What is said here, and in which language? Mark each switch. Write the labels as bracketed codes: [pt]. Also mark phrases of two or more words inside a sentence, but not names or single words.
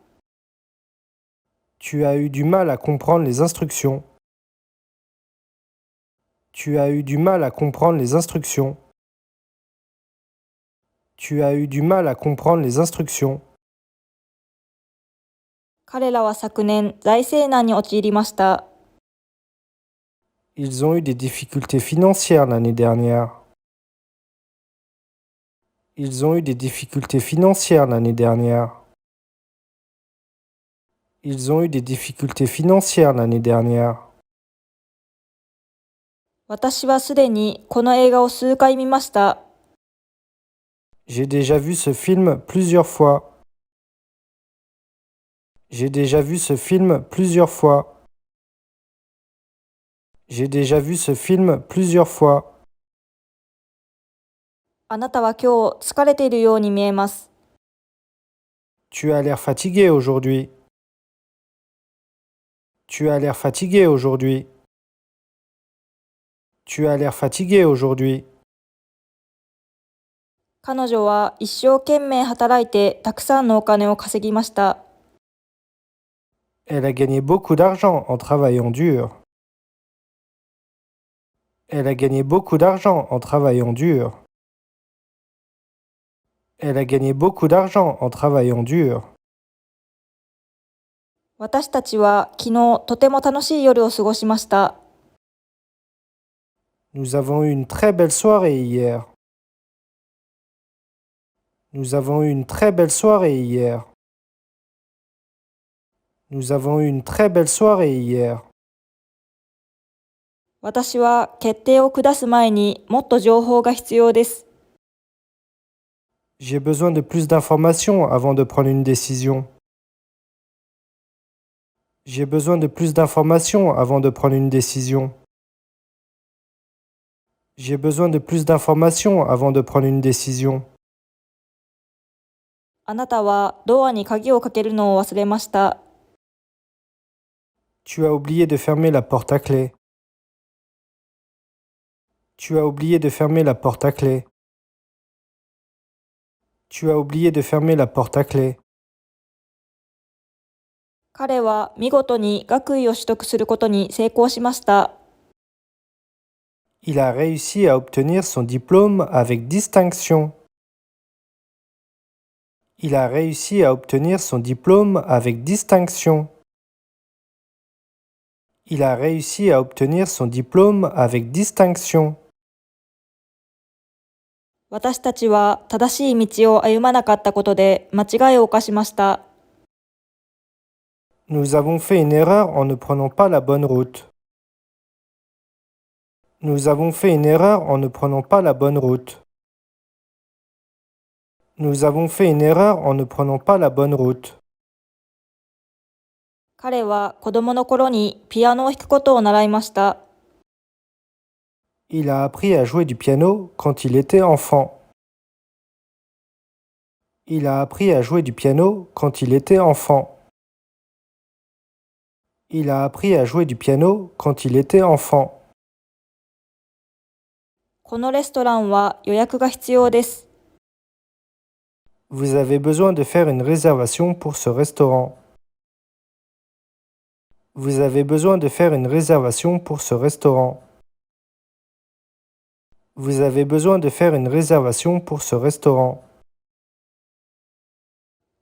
[fr] Tu as eu du mal à comprendre les instructions. Tu as eu du mal à comprendre les instructions. Tu as eu du mal à comprendre les instructions. [ja] 彼らは昨年、財政難に陥りました。 [fr] Ils ont eu des difficultés financières l'année dernière. Ils ont eu des difficultés financières l'année dernière. Ils ont eu des difficultés financières l'année dernière. [ja] 私はすでにこの映画を数回見ました。 [fr] J'ai déjà vu ce film plusieurs fois. J'ai déjà vu ce film plusieurs fois. J'ai déjà vu ce film plusieurs fois. [ja] あなたは今日疲れているように見えます。 [fr] Tu as l'air fatigué aujourd'hui. Tu as l'air fatigué aujourd'hui. Tu as l'air fatigué aujourd'hui. [ja] 彼女は一生懸命働いてたくさんのお金を稼ぎました。 [fr] Elle a gagné beaucoup d'argent en travaillant dur. Elle a gagné beaucoup d'argent en travaillant dur. Elle a gagné beaucoup d'argent en travaillant dur. [ja] 私たちは昨日とても楽しい夜を過ごしました。 [fr] Nous avons eu une très belle soirée hier. Nous avons eu une très belle soirée hier. Nous avons eu une très belle soirée hier. [ja] 私は決定を下す前にもっと情報が必要です。 [fr] J'ai besoin de plus d'informations avant de prendre une décision. J'ai besoin de plus d'informations avant de prendre une décision. J'ai besoin de plus d'informations avant de prendre une décision. [ja] あなたはドアに鍵をかけるのを忘れました。 [fr] Tu as oublié de fermer la porte à clé. Tu as oublié de fermer la porte à clé. Tu as oublié de fermer la porte à clé. [ja] 彼は見事に学位を取得することに成功しました。 [fr] Il a réussi à obtenir son diplôme avec distinction. Il a réussi à obtenir son diplôme avec distinction. Il a réussi à obtenir son diplôme avec distinction. [ja] 私たちは正しい道を歩まなかったことで間違いを犯しました。 [fr] Nous avons fait une erreur en ne prenant pas la bonne route. Nous avons fait une erreur en ne prenant pas la bonne route. Nous avons fait une erreur en ne prenant pas la bonne route. [ja] 彼は子供の頃にピアノを弾くことを習いました。 [fr] Il a appris à jouer du piano quand il était enfant. Il a appris à jouer du piano quand il était enfant. Il a appris à jouer du piano quand il était enfant. [ja] このレストランは予約が必要です。 [fr] Vous avez besoin de faire une réservation pour ce restaurant. Vous avez besoin de faire une réservation pour ce restaurant. Vous avez besoin de faire une réservation pour ce restaurant.